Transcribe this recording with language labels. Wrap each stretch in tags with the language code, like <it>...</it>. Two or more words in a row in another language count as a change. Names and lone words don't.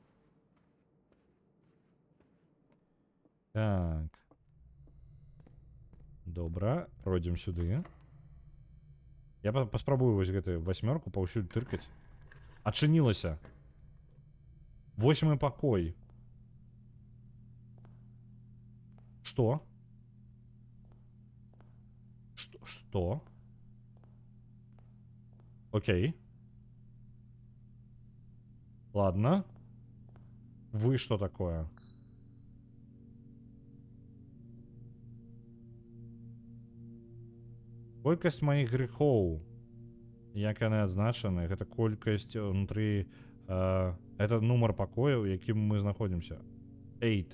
<be>Так. Добра, пройдзем сюды. Я паспрабую вось гэтую 8 паўсюль тыркаць. Адчынілася. 8-й пакой.</be> <ru>Что? Что? Окей. Ладно. Вы что такое?</ru> <be>Колькасць маіх грехоў, як яны адзначаны, гэта колькасць унутры, это нумар пакоя, у якім мы знаходзімся. 8.</be>